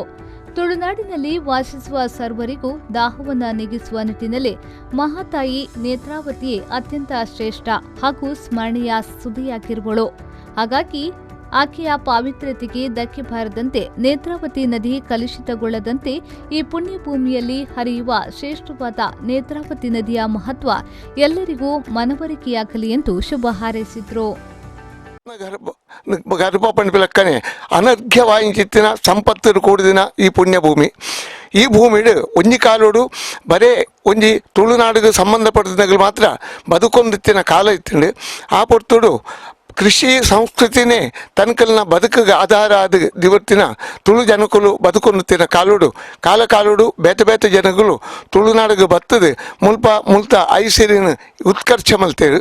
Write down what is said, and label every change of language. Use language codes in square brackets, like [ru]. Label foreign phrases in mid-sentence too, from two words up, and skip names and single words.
[kn] ತುಳುನಾಡಿನಲ್ಲಿ ವಾಸಿಸುವ ಸರ್ವರಿಗೂ ದಾಹವನ್ನ ನೀಗಿಸುವ ನಿಟ್ಟಿನಲ್ಲಿ ಮಹಾತಾಯಿ ನೇತ್ರಾವತಿಯೇ ಅತ್ಯಂತ ಶ್ರೇಷ್ಠ ಹಾಗೂ ಸ್ಮರಣೀಯ ಸುದ್ದಿಯಾಗಿರುವಳು. ಹಾಗಾಗಿ ಆಕೆಯ ಪಾವಿತ್ರ್ಯತೆಗೆ ಧಕ್ಕೆ ಬಾರದಂತೆ, ನೇತ್ರಾವತಿ ನದಿ ಕಲುಷಿತಗೊಳ್ಳದಂತೆ ಈ ಪುಣ್ಯಭೂಮಿಯಲ್ಲಿ ಹರಿಯುವ ಶ್ರೇಷ್ಠವಾದ ನೇತ್ರಾವತಿ ನದಿಯ ಮಹತ್ವ ಎಲ್ಲರಿಗೂ ಮನವರಿಕೆಯಾಗಲಿ ಎಂದು ಶುಭ ಹಾರೈಸಿದ್ರು. [tcy] ಗರ್ಭಪಣಿ ಲೆಕ್ಕನೆ ಅನರ್ಘ್ಯವಾಯಿನ ಸಂಪತ್ತು ಕೂಡಿದಿನ ಈ ಪುಣ್ಯಭೂಮಿ. ಈ ಭೂಮಿಡು ಒಂಜಿ ಕಾಲೋಡು ಬರೇ ಒಂಜಿ ತುಳುನಾಡಿಗೆ ಸಂಬಂಧಪಟ್ಟಿದಾಗ ಮಾತ್ರ ಬದುಕೊಂದಿತ್ತಿನ ಕಾಲ ಇತ್ತಂಡು. ಆ ಪೊರ್ತುಡು ಕೃಷಿ ಸಂಸ್ಕೃತಿನೇ ತನಕಲ್ನ ಬದುಕಿಗೆ ಆಧಾರ ಆದ ದಿವತ್ತಿನ ತುಳು ಜನಕುಲು ಬದುಕೊಂದಿತ್ತಿನ ಕಾಲೋಡು ಕಾಲೋಡು ಬೇತೆ ಬೇತೆ ಜನಗಳು ತುಳುನಾಡಿಗೆ ಬತ್ತದು ಮುಲ್ತ ಐಸಿರಿನ ಉತ್ಕರ್ಷ ಮಲ್ತೇರು.